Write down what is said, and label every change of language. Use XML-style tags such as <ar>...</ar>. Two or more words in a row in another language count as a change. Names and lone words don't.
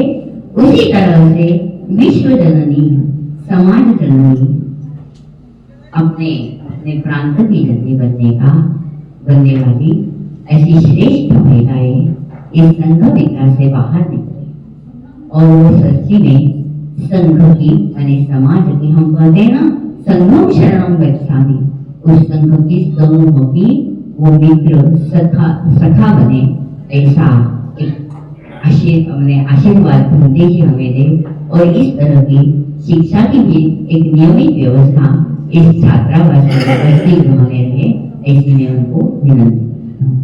<hi>उसी तरह से विश्व जननी, समाज जननी, अपने अपने प्रांत की जननी बनने का बनने वाली ऐसी श्रेष्ठ महिलाएं इस संघ विकार से बाहर निकली और वो सच्ची में संघ की माने समाज की, हम कहते हैं ना</hi> <pi>संघम शरणम गच्छामि,</pi> <hi>उस संघ की समूह की वो मित्र सखा बने, ऐसा एक आशीर्वाद ढूंढे जी हमें दे। और इस तरह की शिक्षा की भी एक नियमित व्यवस्था इस छात्रावास में रहे, ऐसी मैं उनको विनंती करता हूँ।</hi>